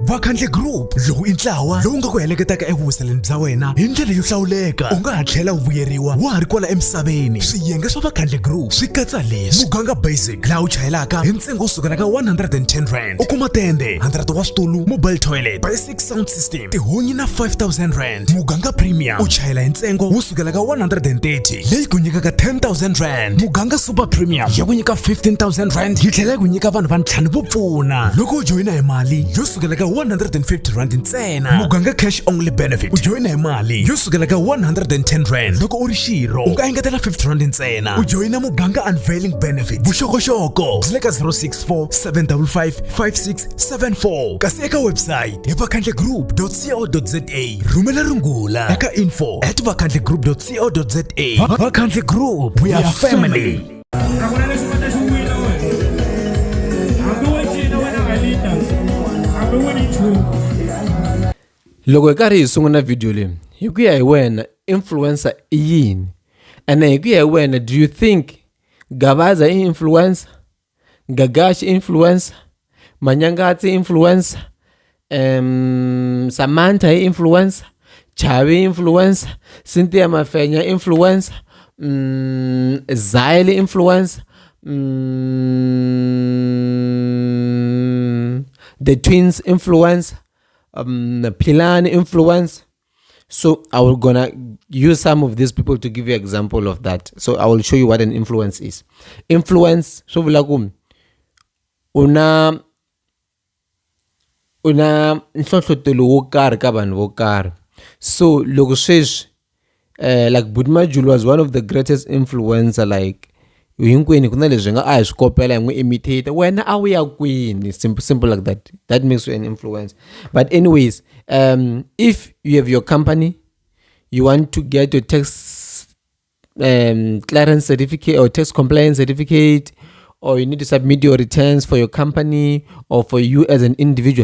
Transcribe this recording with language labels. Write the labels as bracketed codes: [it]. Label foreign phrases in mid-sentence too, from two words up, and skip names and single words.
[ts] Vakhandle Group lowu i ntlawa lowu nga ku heleketaka evuwiseleni bya wena hi ndlela yo hlawuleka. U nga ha tlhela u vuyeriwa wa ha ri kwala emisaveni. Swiyenge swa Vakhandle Group swi katsa leswi: muganga basic laha u chayelaka hi ntsengo wo sukela ka 110 rand. U kuma tende 100 wa switulu, [en] mobile toilet, basic sound system, [ts] tihunyi na 5000 rand. Muganga premium u chayela hi ntsengo wo sukela ka 130 leyi ku nyikaka 10,000 rand. Muganga [en] super premium [ts] ya ku nyika 15,000 rand yi tlhela ku nyika vanhu va ntlhanu vo pfuna loko u joyina hi mali yo sukela ka 150 rand ntsena. Muganga [en] cash only benefit [ts] u joyina hi mali yo sukela ka 110 rand loko u ri xirho u nga engetela 50 rand ntsena. U joyina muganga [en] unveiling benefit [ts] vuxokoxoko byi le ka 064 755 5674 kasi eka website hi vakhandlegroup.co.za. Rhumela rungula eka info@vakhandlegroup.co.za. [en] Vakhandle Group, we are family. [ts] Loko hi karhi hi sungula video leyi hi ku ya hi wena influencer i yini, ene hi ku ya hi wena [en] do you think [ts] Gavaza i influencer, Gagash influencer, Manyangatsi influencer, Samantha i influencer, Chavi influencer, Cynthia Mafenya influencer, Zyle influencer, [en] the twins influencer, Pilan influence. So I will gonna use some of these people to give you example of that. So I will show you what an influence is. [ts] Influence so vulakum una nhlohlotelo wo karhi ka vanhu vo karhi. So loko sweswi like Budma Julu [en] was one of the greatest influencer, [ts] like hinkwenu ku na leswi nga a hi swi kopela hi n'wi imitate wena a wu ya kwini, [en] simple like that. That makes you an influence. But anyways, if you have your company, you want to get your tax clearance certificate or tax compliance certificate, or you need to submit your returns for your company or for you as an individual.